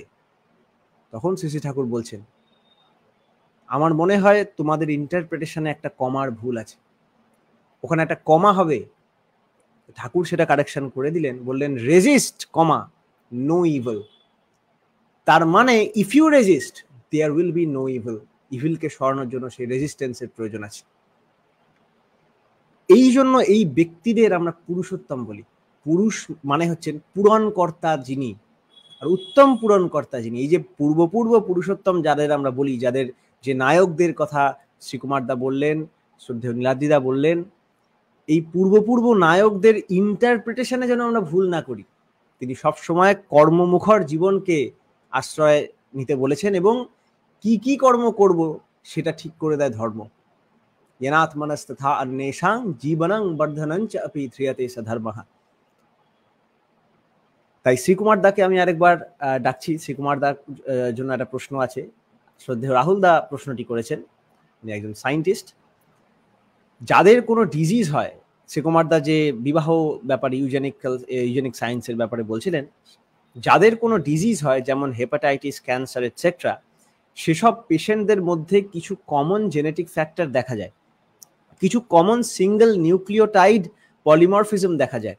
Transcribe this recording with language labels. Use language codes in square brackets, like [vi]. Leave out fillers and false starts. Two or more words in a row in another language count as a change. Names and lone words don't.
[bn] তখন শ্রী শ্রী ঠাকুর বলছেন, আমার মনে হয় তোমাদের ইন্টারপ্রিটেশনে একটা কমার ভুল আছে, ওখানে একটা কমা হবে। ঠাকুর সেটা কারেকশন করে দিলেন, বললেন [en] resist comma no evil, [bn] তার মানে [en] if you resist there will be no evil, [bn] ইভিলকে সরানোর জন্য সেই রেজিস্ট্যান্সের প্রয়োজন আছে। এই জন্য এই ব্যক্তিদের আমরা পুরুষোত্তম বলি। পুরুষ মানে হচ্ছেন পূরণকর্তা যিনি, আর উত্তম পূরণকর্তা যিনি। এই যে পূর্ব পুরুষোত্তম যাদের আমরা বলি, যাদের যে নায়কদের কথা শ্রীকুমার দা বললেন, শ্রদ্ধেয় নীলাদ্রিদা বললেন, এই পূর্ব নায়কদের ইন্টারপ্রিটেশনে যেন আমরা ভুল না করি। তিনি সবসময় কর্মমুখর জীবনকে আশ্রয় নিতে বলেছেন, এবং কি কি কর্ম করব সেটা ঠিক করে দেয় ধর্ম। [sa] येनात्मनस्तथा अन्येषां जीवनं वर्धनञ्च अपि ध्रियते स धर्मः। [bn] তাই শ্রীকুমার দাকে আমি আরেকবার ডাকছি। শ্রীকুমার দার জন্য একটা প্রশ্ন আছে। শ্রদ্ধেয় রাহুল দা প্রশ্নটি করেছেন, উনি একজন সায়েন্টিস্ট। যাদের কোনো ডিজিজ হয়, শ্রীকুমার দা যে বিবাহ ব্যাপারে [en] eugenic science [bn] ব্যাপারে বলছিলেন, যাদের কোনো ডিজিজ হয় যেমন হেপাটাইটিস, ক্যান্সার এটসেট্রা, সেসব পেশেন্টদের মধ্যে কিছু [en] common genetic factor [bn] দেখা যায়, কিছু কমন [en] single nucleotide polymorphism [bn] দেখা যায়।